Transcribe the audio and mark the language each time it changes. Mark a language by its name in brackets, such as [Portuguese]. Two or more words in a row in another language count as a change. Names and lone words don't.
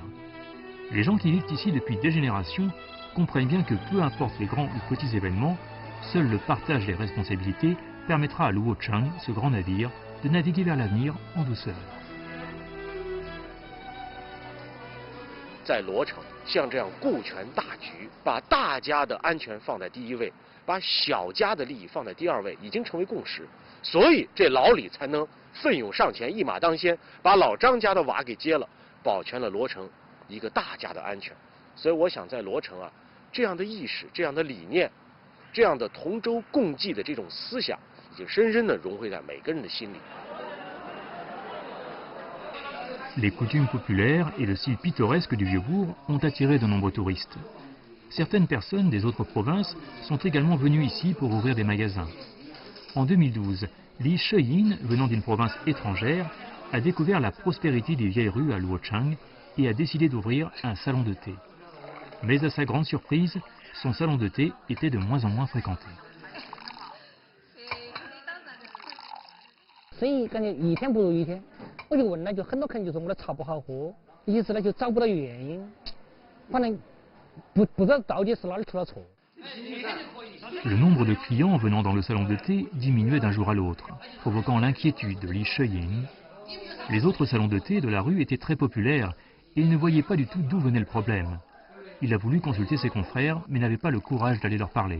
[French] Les gens qui vivent ici depuis des générations comprennent bien que peu importe les grands ou petits événements, seul le partage des responsabilités permettra à Luocheng, ce grand navire, de naviguer vers l'avenir en douceur. [Chinese] 在罗城像这样顾全大局，把大家的安全放在第一位，把小家的利益放在第二位，已经成为共识。所以这老李才能奋勇上前，一马当先，把老张家的瓦给接了，保全了罗城一个大家的安全。所以我想在罗城啊，这样的意识、这样的理念、这样的同舟共济的这种思想，已经深深地融汇在每个人的心里。 [French] Les coutumes populaires et le style pittoresque du Vieux-Bourg ont attiré de nombreux touristes. Certaines personnes des autres provinces sont également venues ici pour ouvrir des magasins. En 2012, Li Sheyin, venant d'une province étrangère, a découvert la prospérité des vieilles rues à Luochang et a décidé d'ouvrir un salon de thé. Mais à sa grande surprise, son salon de thé était de moins en moins fréquenté. [Chinese] 生意感觉一天不如一天，我就问了，就很多客人就说我的茶不好喝，一直呢就找不到原因，反正不知道到底是哪里出了错。 [French] Le nombre de clients venant dans le salon de thé diminuait d'un jour à l'autre, provoquant l'inquiétude de Li Sheyin. Les autres salons de thé de la rue étaient très populaires et il ne voyait pas du tout d'où venait le problème. Il a voulu consulter ses confrères mais n'avait pas le courage d'aller leur parler.